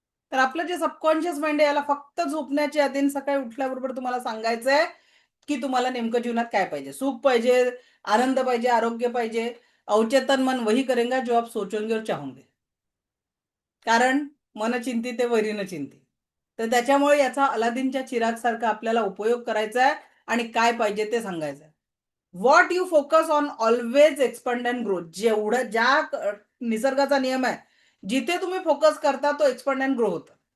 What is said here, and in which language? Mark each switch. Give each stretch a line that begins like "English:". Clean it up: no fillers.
Marathi: तर आपलं जे सबकॉन्शियस माइंड आहे, याला फक्त झोपण्याच्या आधी आणि सकाळी उठल्याबरोबर तुम्हाला सांगायचंय, की तुम्हाला नेमकं जीवनात काय पाहिजे. सुख पाहिजे, आनंद पाहिजे, आरोग्य पाहिजे.
Hindi: अवचेतन मन वही करेगा जो आप सोचोगे और चाहोगे.
Marathi: कारण मन चिंतित वैरी न चिंती. तर त्याच्यामुळे याचा अलादीनच्या चिराग सारखा आपल्याला उपयोग करायचा आहे आणि काय पाहिजे ते सांगायचं आहे.
English: What you focus on always expand and grow.
Marathi: जेवढं निसर्गाचा नियम आहे, जिथे तुम्ही फोकस करता तो एक्सपँड अँड ग्रो होतं.